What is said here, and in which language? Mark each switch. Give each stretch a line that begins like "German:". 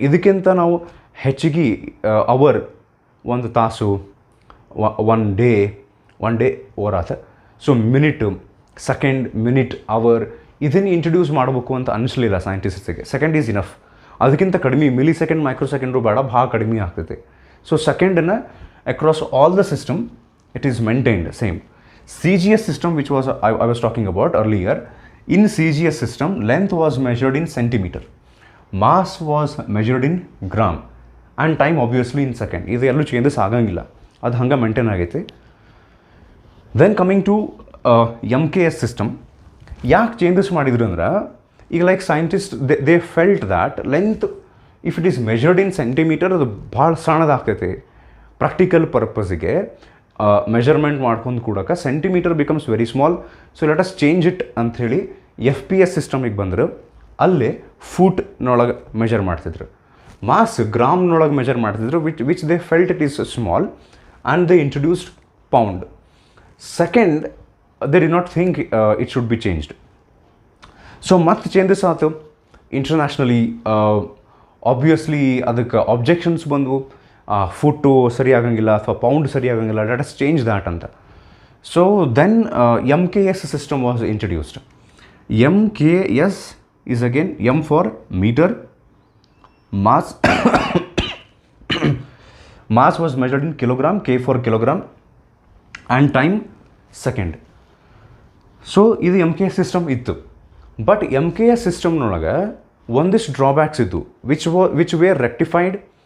Kannada: ಇದಕ್ಕಿಂತ ನಾವು ಹೆಚ್ಚಿಗೆ ಅವರ್, ಒಂದು ತಾಸು, ಒನ್ ಡೇ ಓವರ್ ಆತ. So minute, second, minute, hour ಇದನ್ನು ಇಂಟ್ರಡ್ಯೂಸ್ ಮಾಡಬೇಕು ಅಂತ ಅನಿಸ್ಲಿಲ್ಲ ಸೈಂಟಿಸ್ಟ್ಸಿಗೆ.
English: Second is enough.
Kannada: ಅದಕ್ಕಿಂತ ಕಡಿಮೆ ಮಿಲಿ ಸೆಕೆಂಡ್, ಮೈಕ್ರೋ ಸೆಕೆಂಡ್ರು ಬೇಡ, ಭಾಳ ಕಡಿಮೆ ಆಗ್ತೈತೆ. So ಸೆಕೆಂಡನ್ನು
English: Across all the system it is maintained same. CGS system, which was I was talking about earlier, in CGS system length was measured in centimeter, mass was measured in gram, and time obviously in second.
Kannada: ಇದು ಎಲ್ಲೂ changes ಆಗಂಗಿಲ್ಲ, ಅದು ಹಂಗೆ maintain ಆಗೈತೆ.
English: Then coming to MKS system.
Kannada: ಯಾಕೆ changes ಮಾಡಿದ್ರು ಅಂದ್ರೆ,
English: ಈಗ like scientist they felt that length if it is measured in centimeter
Kannada: ಅದು ಭಾಳ ಸಣ್ಣದಾಗ್ತೈತೆ. ಪ್ರಾಕ್ಟಿಕಲ್ ಪರ್ಪಸ್ಗೆ ಮೆಜರ್ಮೆಂಟ್ ಮಾಡ್ಕೊಂಡು ಕೂಡಕ್ಕೆ
English: Centimeter becomes very small. So let us change it
Kannada: ಅಂಥೇಳಿ FPS ಸಿಸ್ಟಮಿಗೆ ಬಂದರು. ಅಲ್ಲೇ ಫೂಟ್ನೊಳಗೆ ಮೆಜರ್ ಮಾಡ್ತಿದ್ರು.
English: Mass ಗ್ರಾಮ್ನೊಳಗೆ measure ಮಾಡ್ತಿದ್ರು, which they felt it is small and they introduced pound. Second they did not think it should be changed.
Kannada: So ಮತ್ತೆ changes ಆಯ್ತು internationally. Obviously ಅದಕ್ಕೆ objections ಬಂದವು, foot ಸರಿ ಆಗಂಗಿಲ್ಲ ಅಥವಾ ಪೌಂಡ್ ಸರಿ ಆಗಂಗಿಲ್ಲ,
English: let us change that
Kannada: ಅಂತ.
English: So then MKS system was introduced. MKS is again M for meter, mass mass was measured in kilogram, K for kilogram, and time second.
Kannada: So ಇದು MKS system ಇತ್ತು. But MKS ಸಿಸ್ಟಮ್ನೊಳಗೆ ಒಂದಿಷ್ಟು drawbacks ಇತ್ತು
English: Which were rectified.